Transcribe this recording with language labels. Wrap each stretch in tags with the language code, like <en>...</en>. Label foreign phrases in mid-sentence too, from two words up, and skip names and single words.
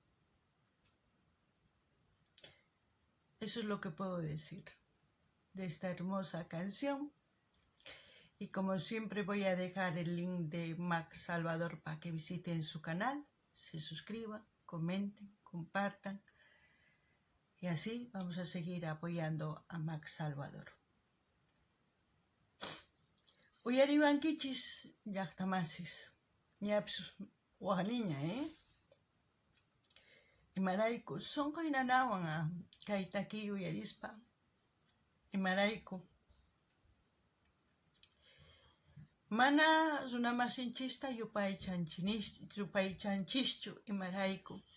<es>Eso es lo que puedo decir de esta hermosa canción. Y como siempre voy a dejar el link de Max Salvador para que visiten su canal, se suscriban, comenten, compartan. Y así vamos a seguir apoyando a Max Salvador.</es> <qu>Uyariwankichis llaqtamasis, ñapis waqniña, Imarayku sunqay nanawan kay takiy uyarispa, imarayku mana runamasinchista yupaychanchischu imarayku.</qu>